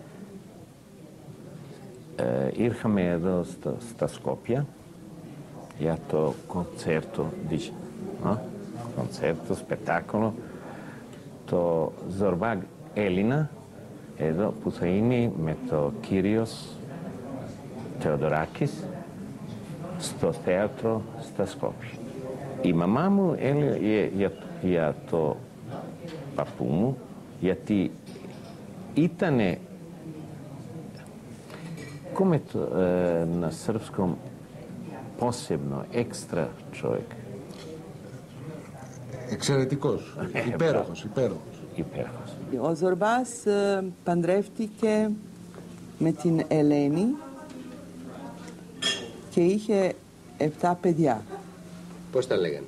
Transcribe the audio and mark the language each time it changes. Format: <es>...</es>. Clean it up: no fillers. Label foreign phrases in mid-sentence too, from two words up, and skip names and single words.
<el>Ήρθαμε εδώ στα Σκόπια για το κονцέρτο, σπεκτάκολο, το Ζορμπά Έλληνα, εδώ που θα είναι με το Κύριος Θεοδωράκης στο θέατρο στα Σκόπια. Η μαμά μου έλεγε για το παππού μου, γιατί ήτανε</el> <sr>come na srpskom posebno, ekstra čovjek.</sr> <el>Εξαιρετικός, υπέροχος. Υπέροχος. Ο Ζορμπάς παντρεύτηκε με την Ελένη και είχε 7 παιδιά. Πώς τα λέγανε?</el>